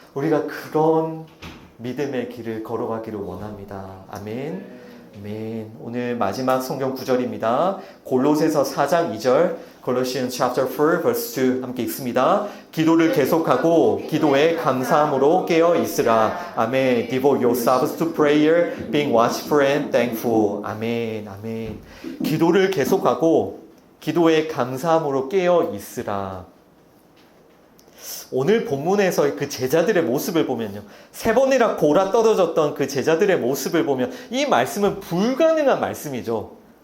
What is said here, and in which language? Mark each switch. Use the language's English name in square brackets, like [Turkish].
[Korean] 우리가 그런 믿음의 길을 걸어가기를 원합니다. 아멘. 아멘. 오늘 마지막 성경 구절입니다. 골로새서 4장 2절, [English] Colossians chapter 4 verse 2 [Korean] 함께 읽습니다. 기도를 계속하고 기도에 감사함으로 깨어 있으라. 아멘. [English] Devote yourselves to prayer, being watchful and thankful. [Korean] 아멘. 아멘. 기도를 계속하고 기도에 감사함으로 깨어 있으라. 오늘 본문에서 그 제자들의 모습을 보면요, 3번이나 골아 떨어졌던 그 제자들의 모습을 보면 이 말씀은 불가능한 말씀이죠.